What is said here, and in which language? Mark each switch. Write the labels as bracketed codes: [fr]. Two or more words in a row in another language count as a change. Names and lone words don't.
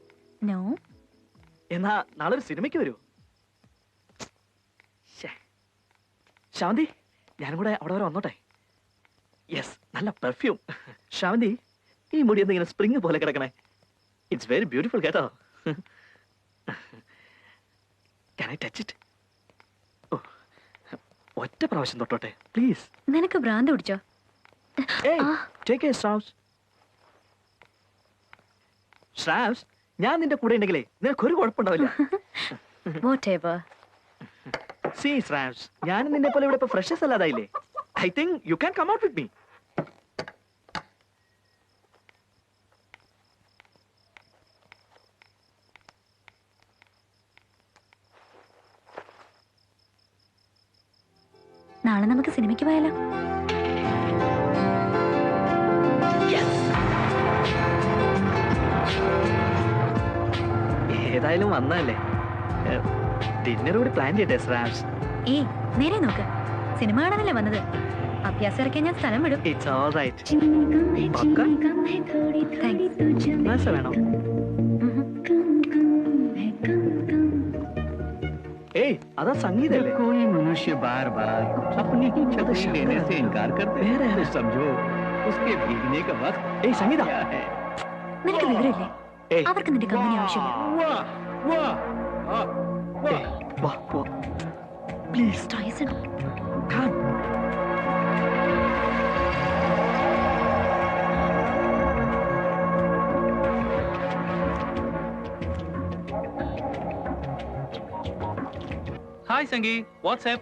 [en] നോ. [ml] എന്നാ നാളെ ഒരു സിനിമയ്ക്ക് വരൂ. ശ്രാവന്തി, ഞാനും കൂടെ അവിടെ വരെ വന്നോട്ടെ? യെസ്, നല്ല പെർഫ്യൂം. ശ്രാവന്തി, ഈ മുടി എന്തെങ്കിലും സ്പ്രിങ് പോലെ കിടക്കണേ. [en] It's very beautiful കേട്ടോ. Can I touch it? [ml] ഓ, ഒറ്റ പ്രാവശ്യം തൊട്ടോട്ടെ പ്ലീസ്. നിനക്ക് ഭ്രാന്ത് പിടിച്ചോ? [en] Take care ശ്രാവ്സ്. [ml] ശ്രാവ്സ്, ഞാൻ നിന്റെ കൂടെ ഉണ്ടെങ്കിലേ നിനക്കൊരു കുഴപ്പമുണ്ടാവില്ല. [en] Whatever. See, [ml] ശ്രാവ്സ്, ഞാൻ നിന്നെ പോലെ ഇവിടെ ഇപ്പൊ ഫ്രഷസ് അല്ലാതായില്ലേ? [en] I think you can come out with me. [ml] നാളെ നമുക്ക് സിനിമയ്ക്ക് പോയാലോ? ഏതായാലും വന്നല്ലേ, ഡിന്നർ കൂടി പ്ലാൻ ചെയ്യട്ടെ ശ്രാവ്സ്? ഏയ്, നേരെ നോക്ക്. സിനിമ കാണാനല്ലേ വന്നത്? അഭ്യാസം ഇറക്കിയാൽ ഞാൻ സ്ഥലം വിടും. [en] It's all right. [ml] Thanks. വേണോ? ഏയ് അതാ സംഗീതല്ലേ? [hi] कोई मनुष्य बार बार अपनी छतरी लेने से इनकार करते हैं तो समझो उसके भीगने का वक्त [ml] ഏയ് സംഗീത. [hi] क्या है। [ml] നിനക്ക് വിവരമില്ലേ? ഏയ് അവർക്ക് നിന്റെ കമ്പനി ആവശ്യമില്ല. [hi] वाह वाह वाह वाह [ml] വാ വാ പ്ലീസ് ടൈസൺ, [en] കം. Hi Sangi, what's up.